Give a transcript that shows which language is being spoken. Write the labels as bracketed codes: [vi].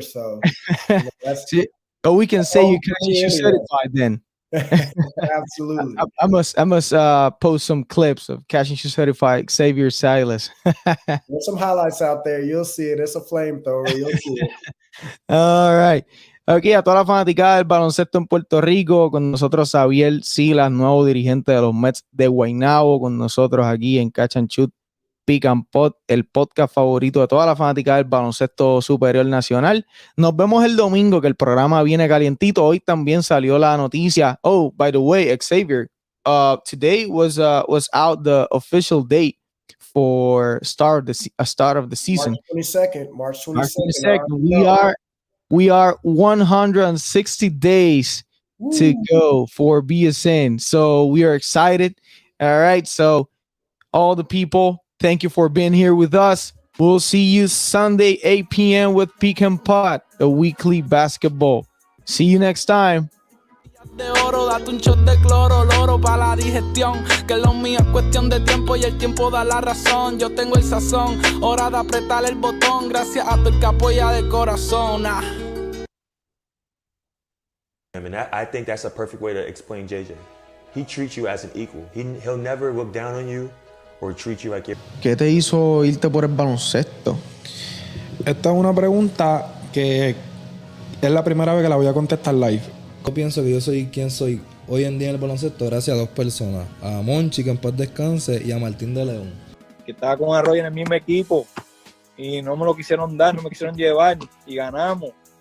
[en] So that's oh, we can say you catch and shoot certified then. Absolutely. I must post some clips of Catch and Shoot certified Xavier Silas. There's some highlights out there. You'll see it. It's a flamethrower. You'll see it. All right. [es] Aquí a toda la fanaticada del baloncesto en Puerto Rico, con nosotros Xavier Silas, nuevo dirigente de los Mets de Guaynabo, con nosotros aquí en Catch and Shoot Pick and Pot, el podcast favorito de toda la fanática del baloncesto superior nacional. Nos vemos el domingo, que el programa viene calientito. Hoy también salió la noticia. [en] Oh, by the way, Xavier, today was out the official date for start of the season. March 22nd. We are 160 days to go for BSN. So we are excited. All right. So all the people, thank you for being here with us. We'll see you Sunday, 8 p.m. with Pick and Pot, the weekly basketball. See you next time. [es] De oro, date un shot de cloro, loro pa' la digestión, que lo mío es cuestión de tiempo y el tiempo da la razón. Yo tengo el sazón, hora de apretar el botón, gracias a todo el que apoya de corazón. [en] I mean, I think that's a perfect way to explain JJ. He treats you as an equal. He'll never look down on you or treat you like you're... [es] ¿Qué te hizo irte por el baloncesto? Esta es una pregunta que es la primera vez que la voy a contestar live. Yo pienso que yo soy quien soy hoy en día en el baloncesto gracias a dos personas. A Monchi, que en paz descanse, y a Martín de León. Que estaba con Arroyo en el mismo equipo y no me lo quisieron dar, no me quisieron llevar y ganamos.